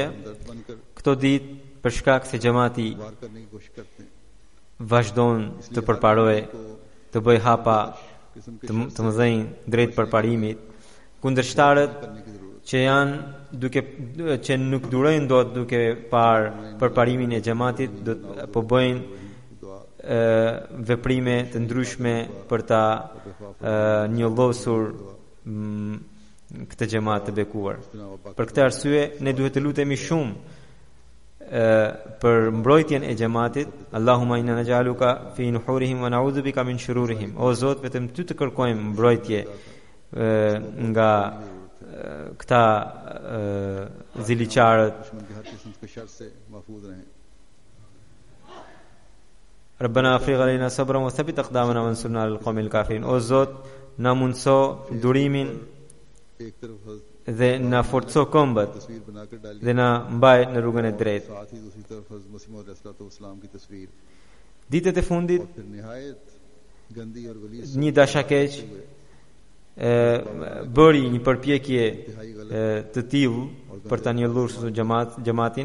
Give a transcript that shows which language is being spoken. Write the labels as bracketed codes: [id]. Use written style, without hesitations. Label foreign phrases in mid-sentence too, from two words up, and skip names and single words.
[sq] Këto ditë për shkak se xhamati vazhdon të përparojë, të bëj hapa të mëdhenj drejt përparimit, kundërshtarët që nuk durojnë dot duke parë përparimin e xhamatit, po bëjnë veprime të ndryshme për ta njollosur këtë xhamat të bekuar. Për këtë arsye ne duhet të lutemi shumë për mbrojtjen e xhamatit. [ar] اللهم إنا نجعلك في نحورهم ونعوذ بك من شرورهم. [sq] O Zot, vetëm ty të kërkojmë mbrojtje nga këta ziliqarët. [ar] ربنا أفرغ علينا صبرا وثبت أقدامنا وانصرنا على القوم الكافرين. [sq] O Zot, na mundso durimin dhe na forco këmbët dhe na mbaj në rrugën e drejtë. Ditët e fundit një dashakeq bëri një përpjekje të tillë për ta njolluar xhamatin.